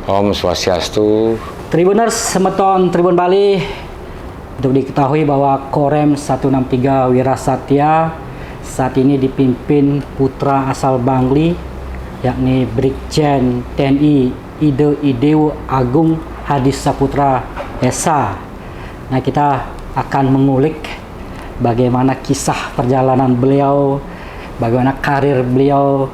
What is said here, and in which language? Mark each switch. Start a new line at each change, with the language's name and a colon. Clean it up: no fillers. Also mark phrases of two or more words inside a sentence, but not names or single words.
Balinese: Om Swastiastu.
Indonesian: Tribuners Semeton Tribun Bali, untuk diketahui bahwa Korem 163 Wira Satya saat ini dipimpin putra asal Bangli, yakni Brigjen TNI Idewo Agung Hadi Saputra Esa. Nah, kita akan mengulik bagaimana kisah perjalanan beliau, bagaimana karir beliau